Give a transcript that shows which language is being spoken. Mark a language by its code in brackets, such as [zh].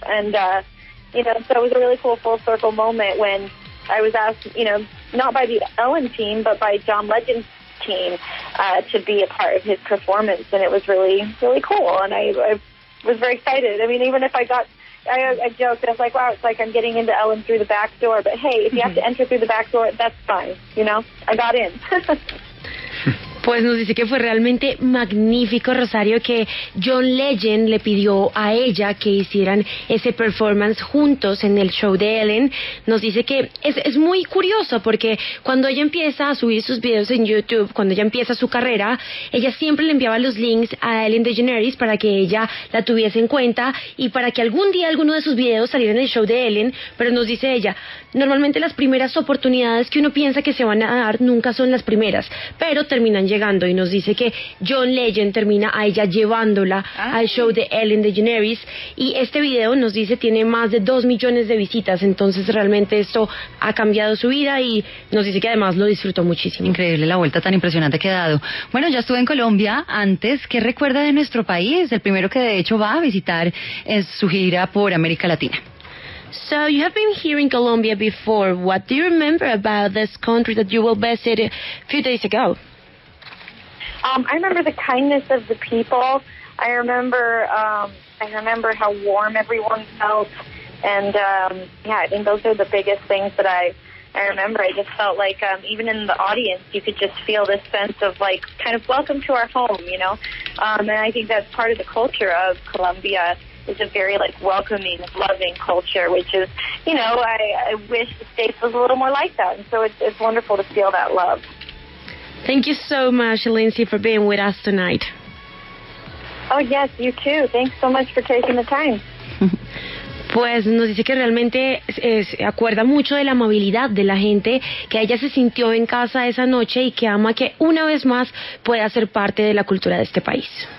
[en] And, so it was a really cool full circle moment when I was asked, not by the Ellen team, but by John Legend's team to be a part of his performance. And it was really, really cool. And I was very excited. I mean, even if I joked, I was like, wow, it's like I'm getting into Ellen through the back door. But hey, if you have to enter through the back door, that's fine. I got in. [es] Pues nos dice que fue realmente magnífico, Rosario, que John Legend le pidió a ella que hicieran ese performance juntos en el show de Ellen. Nos dice que es muy curioso porque cuando ella empieza a subir sus videos en YouTube, cuando ella empieza su carrera, ella siempre le enviaba los links a Ellen DeGeneres para que ella la tuviese en cuenta y para que algún día alguno de sus videos saliera en el show de Ellen. Pero nos dice ella, normalmente las primeras oportunidades que uno piensa que se van a dar nunca son las primeras, pero terminan llegando llegando, y nos dice que John Legend termina a ella llevándola al show de Ellen DeGeneres, y este video nos dice tiene más de 2 millones de visitas, entonces realmente esto ha cambiado su vida y nos dice que además lo disfrutó muchísimo. Increíble la vuelta tan impresionante que ha dado. Bueno, ya estuve en Colombia antes. ¿Qué recuerda de nuestro país? El primero que de hecho va a visitar es su gira por América Latina. [en] So you have been here in Colombia before. What do you remember about this country that you will visit a few days ago? I remember the kindness of the people. I remember how warm everyone felt, and I think those are the biggest things that I remember. I just felt like even in the audience, you could just feel this sense of like kind of welcome to our home, you know. And I think that's part of the culture of Colombia. It's a very like welcoming, loving culture, which is, you know, I wish the States was a little more like that. And so it's wonderful to feel that love. Thank you so much, Lindsey, for being with us tonight. Oh, yes, you too. Thanks so much for taking the time. [es] Pues nos dice que realmente se acuerda mucho de la amabilidad de la gente, que ella se sintió en casa esa noche y que ama que una vez más pueda ser parte de la cultura de este país.